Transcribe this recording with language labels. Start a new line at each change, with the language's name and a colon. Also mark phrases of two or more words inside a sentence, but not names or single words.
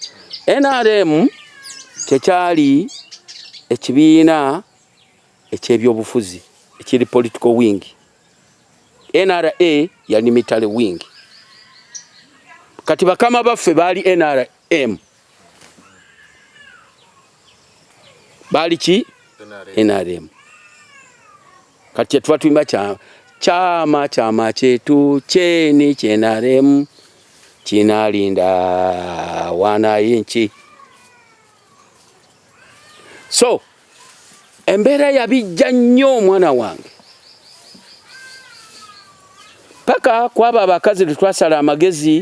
Ganda: NRM kyekyali ekibiina eky'ebyobufuzi ekiri
English: political wing,
Ganda: NRA yali
English: military wing.
Ganda: Kati bakama baffe baali NRM. Baali ki?
Swahili: NRM.
Ganda: Kati tuba tuyimba
Swahili: chama chetu cheni NRM kinalinda wanayinchi.
Ganda: So embeera yabijja nnyo omwana wange, paka kwaba abakazi twasala amagezi.